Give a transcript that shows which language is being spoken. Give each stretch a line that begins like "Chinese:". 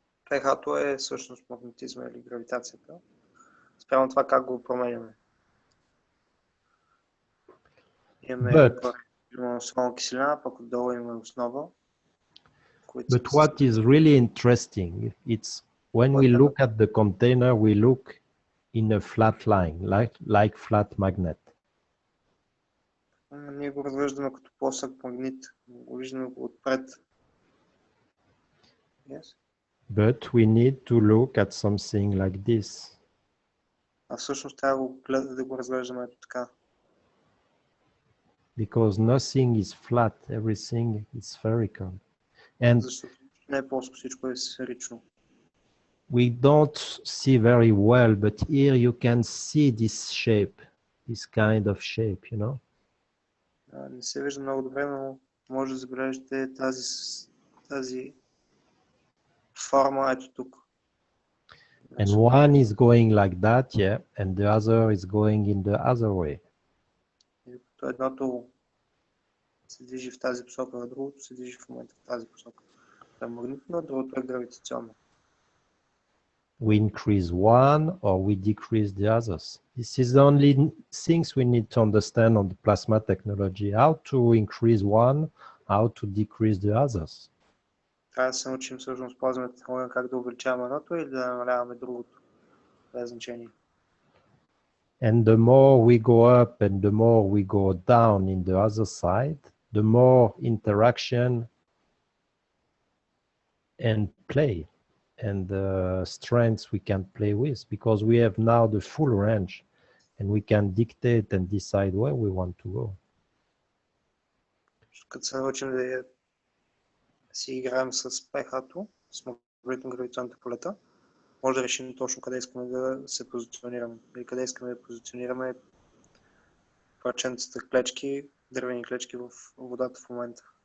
Bulgarian: pH-то е всъщност магнетизма или гравитацията. Спрямо това как го променяме. Имаме солна киселина, пък отдолу имаме основа.
English: But what is really interesting, it's when we look at the container, we look in a flat line, like flat magnet.
Bulgarian: Ние го разглеждаме като плосък магнит. Го виждаме отпред.
English: Yes. But we need to look at something like this.
Bulgarian: А всъщност трябва да го разглеждаме ето така.
English: Because nothing is flat, everything is spherical. And
Bulgarian: защото не е плоско, всичко е сферично.
English: We don't see very well, but here you can see this shape, this kind of shape, you know.
Bulgarian: Не се вижда много добре, но може да забележите тази форма ето тук.
English: And one is going like that, yeah, and the other is going in the other way.
Bulgarian: Едното се движи в тази посока, а другото се движи в момента в тази посока. Това е магнитно, а другото е гравитационно.
English: We increase one or we decrease the others. This is the only things we need to understand on the plasma technology, how to increase one, how to decrease the others.
Bulgarian: Трябва да се научим всъщност плазмата технология как да увеличаваме едното или да намаляваме другото. Това е значение.
English: And the more we go up and the more we go down in the other side, the more interaction and play and strengths we can play with, because we have now the full range and we can dictate and decide where we want to go.
Bulgarian: Като се научим да си играем с пехато, с магнитно-гравитационните полета, може да решим точно къде искаме да се позиционираме или къде искаме да позиционираме парченцата клечки, дървени клечки в водата в момента.